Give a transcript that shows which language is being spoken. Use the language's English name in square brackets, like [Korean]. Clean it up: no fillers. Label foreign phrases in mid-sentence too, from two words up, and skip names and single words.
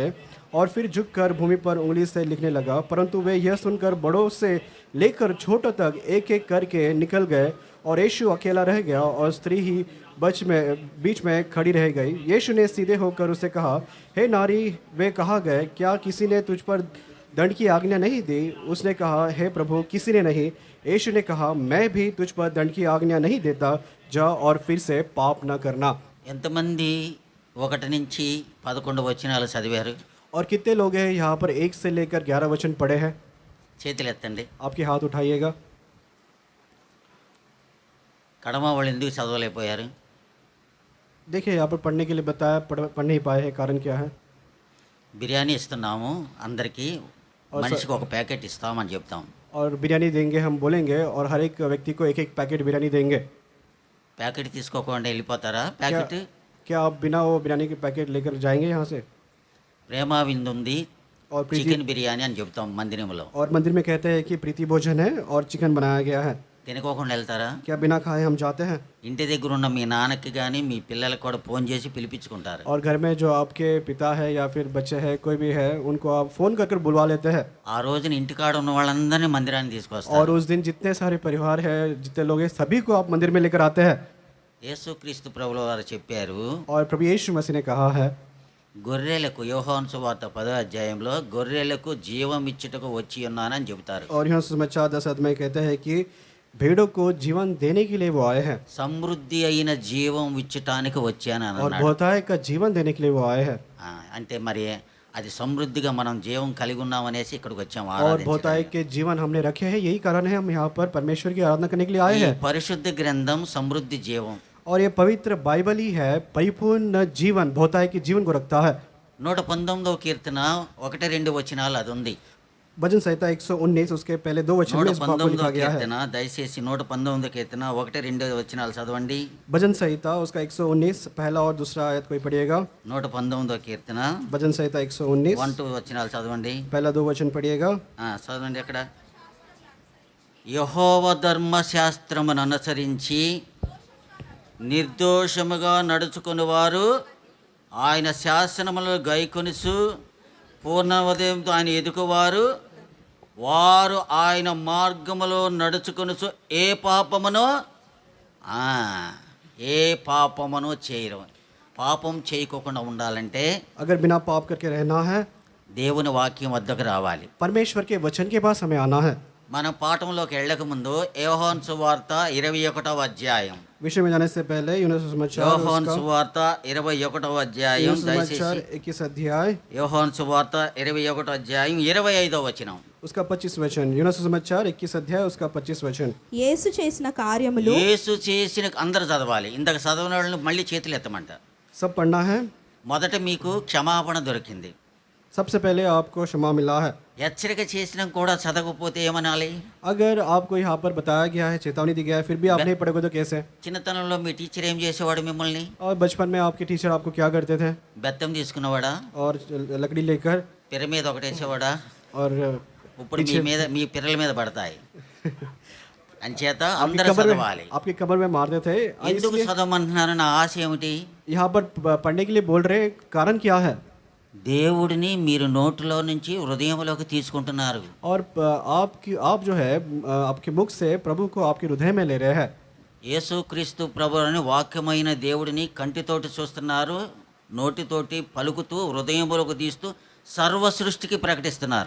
[Hindi] और फिर झुककर भूमि पर उंगली से लिखने लगा. परंतु वे यह सुनकर बड़ों से लेकर छोटों तक एक एक करके निकल गए और यीशु अकेला रह गया और स्त्री ही बीच में खड़ी रह गई. यीशु ने सीधे होकर उसे कहा, हे नारी, वे कहाँ गए? क्या किसी ने तुझ पर दंड की आज्ञा नहीं दी? उसने कहा, हे प्रभु, किसी ने नहीं. यीशु ने कहा, मैं भी तुझ पर दंड की आज्ञा नहीं देता. जा और फिर से पाप न करना. [Telugu] ఎంతమంది 1 నుంచి 11 వచనాలు చదివారు? [Hindi] और कितने लोग हैं यहाँ पर 1 से लेकर 11 वचन पढ़े हैं? [Telugu] చేతులు ఎత్తండి. [Hindi] आपके हाथ उठाइएगा। [Telugu] కడమ వాళ్ళు ఎందుకు చదవలేకపోయారు? [Hindi] देखिए यहाँ पर पढ़ने के लिए बताया, पढ़ नहीं पाए हैं, कारण क्या है? [Telugu] బిర్యానీ ఇస్తున్నాము అందరికీ, [Hindi] और [Telugu] మనిషికి ఒక ప్యాకెట్ ఇస్తామని చెప్తాం. [Hindi] और बिरयानी देंगे हम बोलेंगे, और हर एक व्यक्ति को एक एक पैकेट बिरयानी देंगे। [Telugu] ప్యాకెట్ తీసుకోకుండా వెళ్ళిపోతారా? [Hindi] क्या [Telugu] ప్యాకెట్ [Hindi] क्या आप बिना वो बिरयानी के पैकेट लेकर जाएंगे यहाँ से? [Telugu] ప్రేమ విందు ఉంది, [Hindi] और प्रीति [Telugu] చికెన్ బిర్యానీ అని చెప్తాం మందిరంలో. [Hindi] और मंदिर में कहते हैं कि प्रीति भोजन है और चिकन बनाया गया है। [Telugu] తినకోకుండా వెళ్తారా? [Hindi] क्या बिना खाए हम जाते हैं? [Telugu] ఇంటి దగ్గర ఉన్న మీ నాన్నకి కానీ మీ పిల్లలకు కూడా ఫోన్ చేసి పిలిపించుకుంటారు. [Hindi] और घर में जो आपके पिता है या फिर बच्चे हैं, कोई भी है, उनको आप फ़ोन कर कर बुलवा लेते हैं। [Telugu] ఆ రోజున ఇంటికాడ ఉన్న వాళ్ళందరినీ మందిరానికి తీసుకొస్తారు. [Hindi] और उस दिन जितने सारे परिवार है, जितने लोग हैं, सभी को आप मंदिर में लेकर आते हैं। [Telugu] యేసుక్రీస్తు ప్రభుల వారు చెప్పారు, [Hindi] और प्रभु यीशु मसीह ने कहा है, [Telugu] గొర్రెలకు యోహాను సువార్త 10వ అధ్యాయంలో గొర్రెలకు జీవం ఇచ్చుటకు వచ్చి ఉన్నానని చెబుతారు. [Hindi] और यूहन्ना सुसमाचार 10 में कहते हैं कि भेड़ों को जीवन देने के लिए वो आए हैं, [Telugu] సమృద్ధి అయిన జీవం ఇచ్చటానికి వచ్చానని [Hindi] और [Telugu] అన్నాడు. [Hindi] बहुतायत का जीवन देने के लिए वो आए हैं। [Telugu] అంటే మరి అది సమృద్ధిగా మనం జీవం కలిగి ఉన్నామనేసి ఇక్కడికి వచ్చాము [Hindi] और [Telugu] ఆరాధించడానికి. [Hindi] बहुतायत के जीवन हमने रखे हैं, यही कारण है हम यहाँ पर परमेश्वर की आराधना करने के लिए आए [Telugu] ఈ [Hindi] हैं। [Telugu] పరిశుద్ధ గ్రంథం సమృద్ధి జీవం. [Hindi] और ये पवित्र बाइबल ही है, परिपूर्ण जीवन, बहुतायत के जीवन को रखता है। [Telugu] 119వ కీర్తన 1-2 వచనాలు అది ఉంది. [Hindi] भजन संहिता 119 उसके पहले 2 वचन में इस बात को [Telugu] 119వ [Hindi] लिखा गया है। [Telugu] కీర్తన దయచేసి 119వ కీర్తన 1-2 వచనాలు చదవండి. [Hindi] भजन संहिता उसका 119 पहला और दूसरा आयत कोई पढ़िएगा। [Telugu] 119వ కీర్తన [Hindi] भजन संहिता 119 [Telugu] 1-2 వచనాలు చదవండి. [Hindi] पहला 2 वचन पढ़िएगा। [Telugu] చదవండి. అక్కడ యెహోవా ధర్మశాస్త్రమును అనుసరించి నిర్దోషముగా నడుచుకుని వారు ఆయన శాసనములను గైకొనుచు పూర్ణ ఉదయంతో ఆయన ఎదుకువారు వారు ఆయన మార్గములో నడుచుకొనుచు ఏ పాపమును చేయరు. పాపం చేయకోకుండా ఉండాలంటే [Hindi] अगर बिना पाप करके रहना है, [Telugu] దేవుని వాక్యం వద్దకు రావాలి. [Hindi] परमेश्वर के वचन के पास हमें आना है। [Telugu] మనం పాఠంలోకి వెళ్ళక ముందు యోహాను సువార్త 21వ అధ్యాయం, [Hindi] विषय में जाने से पहले यूहन्ना सुसमाचार [Telugu] యోహాను సువార్త 21వ అధ్యాయం, దయచేసి [Hindi] 21 अध्याय [Telugu] యోహాను సువార్త 21వ అధ్యాయం 25వ వచనం. [Hindi] उसका 25 वचन। यूहन्ना सुसमाचार 21 अध्याय उसका 25 वचन। [Telugu] యేసు చేసిన కార్యములు యేసు చేసిన అందరూ చదవాలి. ఇందాక చదవని వాళ్ళని మళ్ళీ చేతులు ఎత్తమంట. [Hindi] सब पढ़ना है। [Telugu] మొదట మీకు క్షమాపణ దొరికింది. [Hindi] सबसे पहले आपको क्षमा मिला है। [Telugu] హెచ్చరిక చేసినా కూడా చదవకపోతే ఏమనాలి? [Hindi] अगर आपको यहाँ पर बताया गया है, चेतावनी दी गया है, फिर भी आप नहीं पढ़ोगे तो कैसे? [Telugu] చిన్నతనంలో మీ టీచర్ ఏం చేసేవాడు మిమ్మల్ని? [Hindi] और बचपन में आपके टीचर आपको क्या करते थे? [Telugu] బెత్తం తీసుకున్నవాడా? [Hindi] और लकड़ी लेकर [Telugu] పిర మీద ఒకటేసేవాడా? [Hindi] और [Telugu] ఇప్పుడు మీ పిర్రల మీద పడతాయి. అంచేత [Hindi] आपकी [Telugu] అందరూ [Hindi] कमर में [Telugu] చదవాలి. [Hindi] आपकी कमर में मारते थे। [Telugu] ఎందుకు [Hindi] इसलिए [Telugu] చదవమంటున్నారు? నా आश ఏమిటి? [Hindi] यहाँ पर पढ़ने के लिए बोल रहे हैं, कारण क्या है? [Telugu] దేవుడిని మీరు నోటిలో నుంచి హృదయంలోకి తీసుకుంటున్నారు. [Hindi] और आप जो है आपके मुख से प्रभु को आपके हृदय में ले रहे हैं। [Telugu] యేసుక్రీస్తు ప్రభువుని వాక్యమైన దేవుడిని కంటితోటి చూస్తున్నారు, నోటితోటి పలుకుతూ హృదయంలోకి తీస్తూ సర్వ సృష్టికి ప్రకటిస్తున్నారు.